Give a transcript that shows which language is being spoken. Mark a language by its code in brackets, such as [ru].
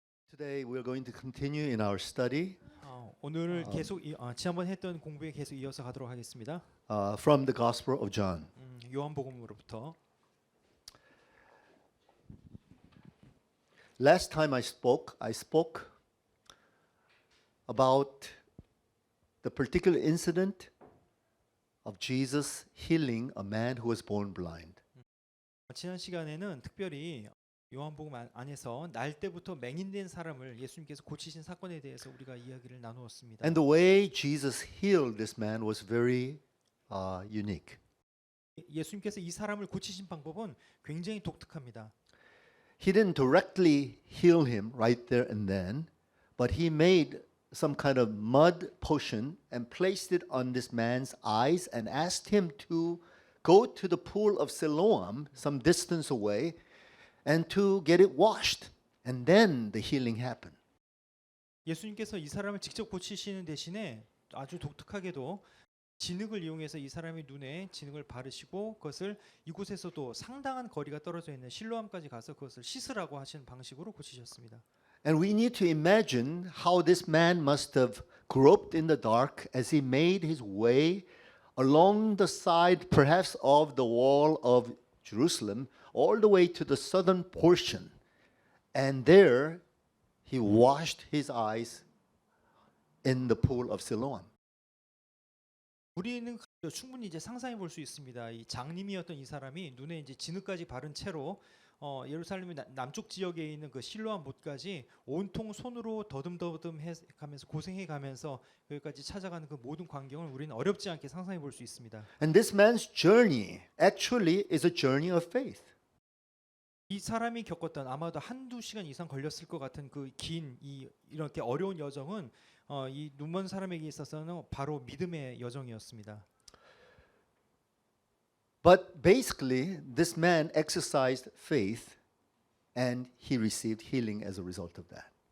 [en] Today we're going to continue in our study [ko] 오늘 계속 지난번 했던 공부에 계속 이어서 가도록 하겠습니다. [en] from the Gospel of John. [ko] 요한복음으로부터 [en] Last time I spoke about the particular incident of Jesus healing a man who was born blind. [ko] 지난 시간에는 특별히 요한복음 안에서 날 때부터 맹인된 사람을 예수님께서 고치신 사건에 대해서 우리가 이야기를 나누었습니다. [en] And the way Jesus healed this man was very unique. [ko] 예수님께서 이 사람을 고치신 방법은 굉장히 독특합니다. [en] He didn't directly heal him right there and then, but he made some kind of mud potion and placed it on this man's eyes and asked him to go to the pool of Siloam, some distance away, and to get it washed. And then the healing happened. [ko] 예수님께서 이 사람을 직접 고치시는 대신에 아주 독특하게도 진흙을 이용해서 이 사람의 눈에 진흙을 바르시고 그것을 이곳에서도 상당한 거리가 떨어져 있는 실로암까지 가서 그것을 씻으라고 하시는 방식으로 고치셨습니다. [en] And we need to imagine how this man must have groped in the dark as he made his way along the side, perhaps of the wall of Jerusalem, all the way to the southern portion. And there he washed his eyes in the pool of Siloam. [ko] 우리는 충분히 이제 상상해 볼 수 있습니다. 이 장님이었던 이 사람이 눈에 이제 진흙까지 바른 채로 예루살렘의 남쪽 지역에 있는 그 실로암 못까지 온통 손으로 더듬더듬해 가면서 고생해 가면서 여기까지 찾아가는 그 모든 광경을 우리는 어렵지 않게 상상해 볼 수 있습니다. [en] And this man's journey actually is a journey of faith. [ko] 이 사람이 겪었던 아마도 한두 시간 이상 걸렸을 것 같은 그 긴 이렇게 어려운 여정은 이 눈먼 사람에게 있어서는 바로 믿음의 여정이었습니다. [en] But basically, this man exercised faith and he received healing as a result of that.